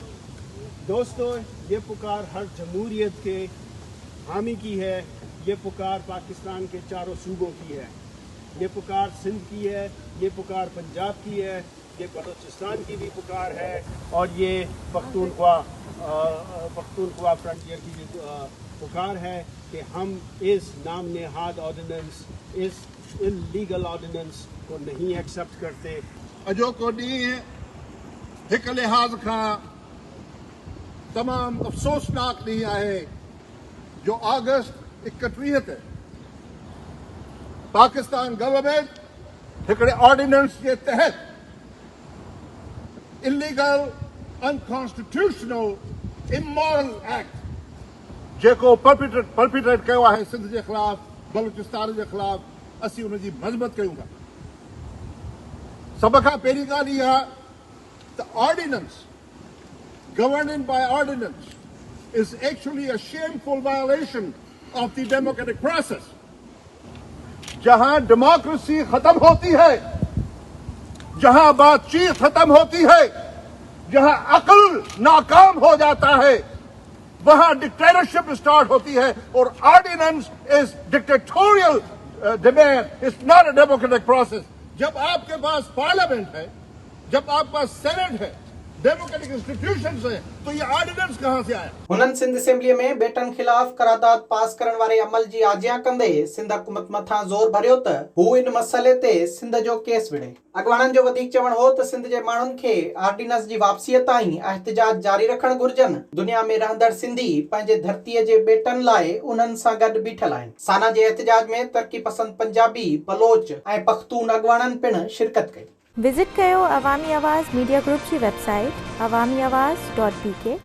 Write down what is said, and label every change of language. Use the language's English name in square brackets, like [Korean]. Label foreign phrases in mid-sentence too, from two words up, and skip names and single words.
[Urdu] دوستو، یہ پکار ہر جمہوریت کے حامی کی ہے، یہ پکار پاکستان کے چاروں صوبوں کی ہے، یہ پکار سندھ کی ہے، یہ پکار پنجاب کی ہے، یہ بلوچستان کی بھی پکار ہے اور یہ پختونخوا فرنٹیئر کی بھی پکار ہے کہ ہم اس نام نہاد آرڈیننس، اس [English] illegal ordinance [Urdu] کو نہیں ایکسیپٹ کرتے. [Sindhi] अजो को ॾींहुं हिकु लिहाज़ खां तमाम अफ़सोसनाक ॾींहुं आहे जो अगस्त 31 ते पाकिस्तान गवर्नमेंट हिकिड़े ऑर्डिनेंस के तहत [English] illegal unconstitutional immoral act [Sindhi] जेको परपिट्रेट कयो आहे सिंध जे ख़िलाफ़, बलूचिस्तान जे ख़िलाफ़, असीं उनजी मज़म्मत कयूं था। सब खां पहिरीं ॻाल्हि इहा त ऑर्डिनेंस, [English] governing by ordinance, is actually a shameful violation of the democratic process. [Urdu] جہاں ڈیموکریسی ختم ہوتی ہے، جہاں بات چیت ختم ہوتی ہے، جہاں عقل ناکام ہو جاتا ہے، وہاں ڈکٹیٹرشپ اسٹارٹ ہوتی ہے اور [English] ordinance is dictatorial demand, it's not a democratic process. [Urdu] جب آپ کے پاس پارلیمنٹ ہے، جب آپ کے پاس سینیٹ ہے, [English] democratic institutions [Urdu] ہے، تو یہ آرڈیننس کہاں سے آیا? [Sindhi] हुननि सिंध असेंबली में बेटनि ख़िलाफ़ करारदाद पास करण वारे अमल जी आजियां कंदे सिंध हुकूमत मथां ज़ोर भरियो त हू इन मसइले ते सिंध जो केस विढ़े। अॻवाननि जो वधीक चवण हो त सिंध जे माण्हुनि खे ऑर्डिनेंस जी वापसीअ ताईं एहतजाज जारी रखण घुर्जनि। दुनिया में रहंदड़ सिंधी पंहिंजे धरतीअ जे बेटनि लाइ उन्हनि सां गॾु बीठल आहिनि। साना जे एहतजाज में तरक़ी पसंद पंजाबी, बलोच ऐं पख्तून अॻवाननि पिण शिरकत कई। विजिट कयो अवामी आवाज़ मीडिया ग्रुप की वेबसाइट awamiawaz.pk।